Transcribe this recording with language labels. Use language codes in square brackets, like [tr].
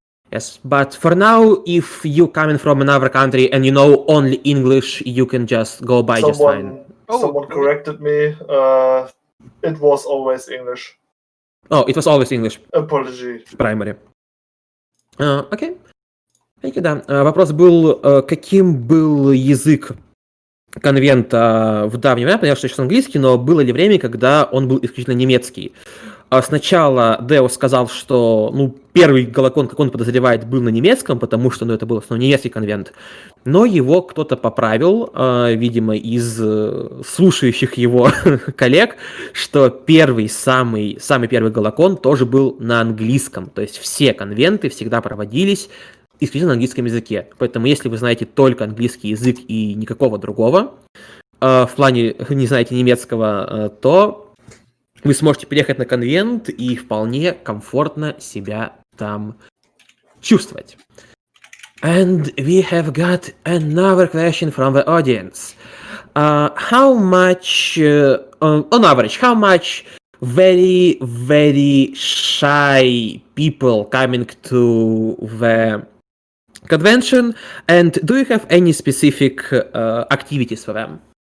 [en] Yes, but for now, if you coming from another country and you know only English, you can just go by just fine. someone corrected me. It was always English. Oh, it was always English. Apology. [ru] Primary. Окей. Окей, да. Вопрос был, каким был язык конвента в давнее время. Понятно, что сейчас английский, но было ли время, когда он был исключительно немецкий? Сначала Деус сказал, что первый Галакон, как он подозревает, был на немецком, потому что это был основной немецкий конвент. Но его кто-то поправил, видимо, из слушающих его коллег, что самый первый Галакон тоже был на английском. То есть все конвенты всегда проводились исключительно на английском языке. Поэтому если вы знаете только английский язык и никакого другого, в плане не знаете немецкого, то вы сможете приехать на конвент и вполне комфортно себя там чувствовать. [en] And we have got another question from the audience. How much, on average, how much very, very shy people coming to the convention, and do you have any specific activities for them?